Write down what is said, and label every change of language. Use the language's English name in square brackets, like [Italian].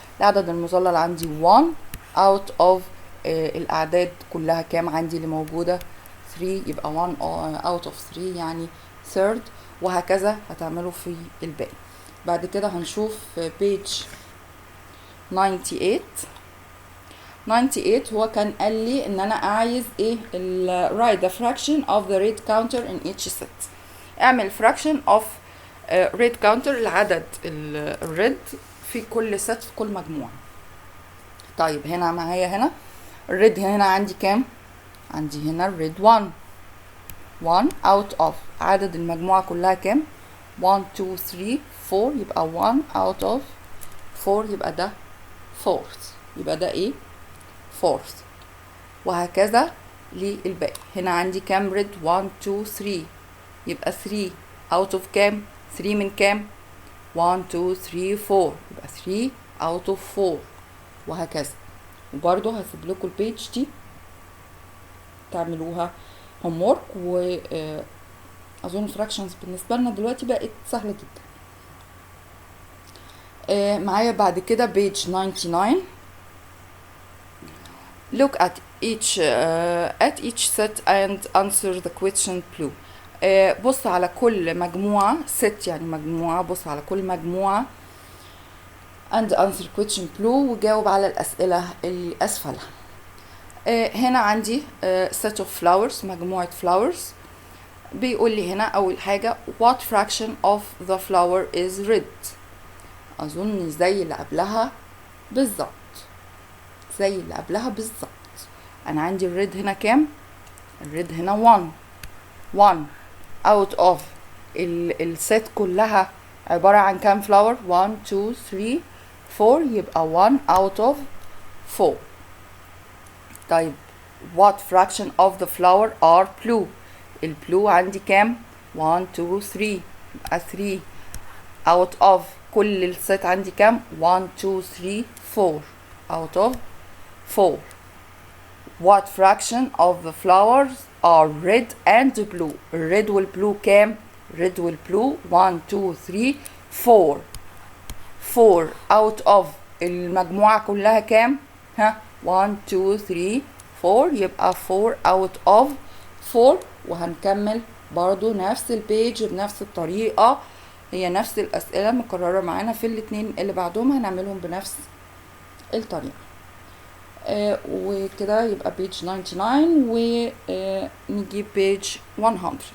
[Arabic] العدد المظلل عندي 1 out of الاعداد كلها كام عندي اللي موجودة 3، يبقى 1 out of 3 يعني third، وهكذا هتعملوا في الباقي. بعد كده هنشوف page 98. هو كان قال لي ان انا عايز ايه؟ [English] write the fraction of the red counter in each set. [Arabic] اعمل [English] fraction of red counter، [Arabic] العدد الريد في كل set في كل مجموعة. طيب هنا معايا هنا الريد هنا عندي كام؟ عندي هنا الريد 1 out of عدد المجموعة كلها كام؟ 1 2 3 4، يبقى 1 out of 4، يبقى ده fourth، يبقى ده ايه؟ fourth. وهكذا للباقي. هنا عندي كام ريد؟ 1 2 3، يبقى 3 out of كام؟ 3 من كام؟ 1 2 3 4، يبقى 3 out of 4 وهكذا. وبرضه هسيب لكم البيج دي تعملوها homework. و اظن fractions بالنسبه لنا دلوقتي بقت سهله جدا. معايا بعد كده page 99. [English] look at each set and answer the question below. [Arabic] بص على كل مجموعة، set يعني مجموعة، بص على كل مجموعة [English] and answer question below [Arabic] وجاوب على الأسئلة اللي أسفلها. هنا عندي set of flowers، مجموعة flowers. بيقول لي هنا أول حاجة [English] what fraction of the flower is red. [Arabic] أظن زي اللي قبلها بالظبط، زي اللي قبلها بالظبط. أنا عندي الريد هنا كام؟ الريد هنا 1 out of الست كلها عبارة عن كام فلاور؟ 1 2 3 4 يبقى 1 out of 4. طيب [English] what fraction of the flower are blue؟ [Arabic] البلو عندي كام؟ 1 2 3 يبقى 3 out of كل الست عندي كام؟ 1 2 3 4 out of 4. [English] what fraction of the flowers are red and blue؟ [Arabic] الريد والبلو كام؟ red والبلو 1 2 3 4 4 out of المجموعة كلها كام؟ 1 2 3 4 يبقى 4 out of 4. وهنكمل برضو نفس البيج بنفس الطريقة، هي نفس الأسئلة مكررة معانا في الاتنين اللي بعدهم هنعملهم بنفس الطريقة. وكده يبقى page 99 ونجيب page 100.